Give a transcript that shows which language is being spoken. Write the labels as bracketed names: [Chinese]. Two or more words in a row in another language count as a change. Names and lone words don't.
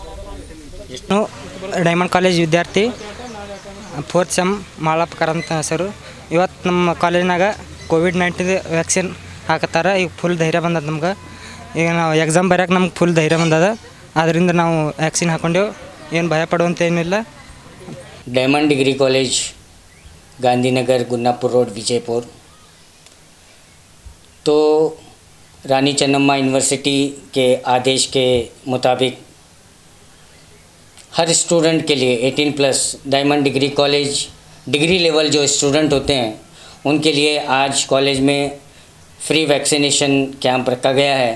[Kannada] ನಾನು ಡೈಮಂಡ್ ಕಾಲೇಜ್ ವಿದ್ಯಾರ್ಥಿ, 4th ಸೆಮ್ ಮಾಳಪ್ಪಕರ್ ಅಂತ ಹೆಸರು. ಇವತ್ತು ನಮ್ಮ ಕಾಲೇಜ್ನಾಗ ಕೋವಿಡ್-19 ವ್ಯಾಕ್ಸಿನ್ ಹಾಕತ್ತಾರ. ಈಗ ಫುಲ್ ಧೈರ್ಯ ಬಂದದ ನಮ್ಗೆ. ಈಗ ನಾವು ಎಕ್ಸಾಮ್ ಬರೆಯೋಕೆ ನಮ್ಗೆ ಫುಲ್ ಧೈರ್ಯ ಬಂದದ. ಆದ್ದರಿಂದ ನಾವು ವ್ಯಾಕ್ಸಿನ್ ಹಾಕೊಂಡೆವು, ಏನು ಭಯ ಪಡುವಂತ ಏನಿಲ್ಲ. [Hindi] डायमंड डिग्री कॉलेज, गांधीनगर, गुन्नापुर रोड, विजयपुर। तो रानी चन्नम्मा यूनिवर्सिटी के आदेश के मुताबिक हर स्टूडेंट के लिए 18+ डायमंड डिग्री कॉलेज [English] degree level [Hindi] जो स्टूडेंट होते हैं उनके लिए आज कॉलेज में [English] free vaccination camp [Hindi] रखा गया है।